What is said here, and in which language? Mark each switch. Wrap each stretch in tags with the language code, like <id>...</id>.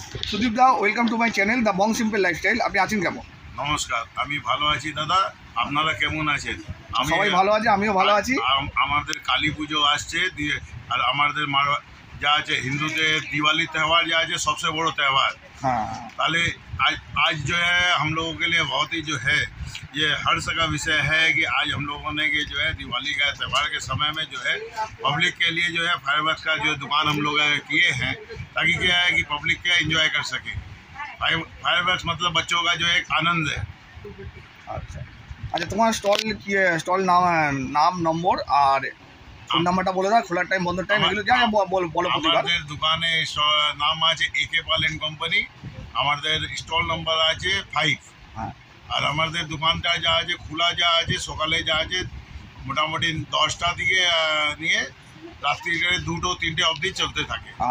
<bn>সুদীপদা, welcome to my channel the Bong simple lifestyle. আপনি আছেন কেমন? নমস্কার, আমি ভালো আছি দাদা। আপনারা কেমন আছেন? সবাই ভালো আছে, আমিও ভালো আছি। আমাদের কালী পুজো আসছে, আর আমাদের যা আছে हिंदूদের</bn> <hi>दिवाली त्यौहार जो है सबसे बड़ो त्यौहार। हाँ, ताले आज जो है हम लोगों के लिए बहुत ही जो है ये हर्ष का विषय है कि आज हम लोगों ने कि जो है दिवाली का त्यौहार के समय में जो है पब्लिक के लिए जो है फायरवर्क्स का जो दुकान हम लोग किए हैं, ताकि क्या है कि पब्लिक क्या एंजॉय कर सके। फायरवर्क्स मतलब बच्चों का जो एक आनंद है। अच्छा अच्छा,</hi> <bn>তোমার স্টল নাম নম্বর আর ফোন নাম্বারটা বলে দাও, খোলার টাইম, বন্ধের টাইম, এগুলো যা বলো প্রতিবার। আমাদের দোকানে নাম আছে একে পার্লেন কোম্পানি, আমাদের স্টল নাম্বার আছে 5। হ্যাঁ, আর আমাদের দোকানটা যা আছে খোলা যা আছে সকালে যা আছে মোটামুটি 10টা থেকে নিয়ে রাত্রিরে 2-3টে অবধি চলতে থাকে।</bn>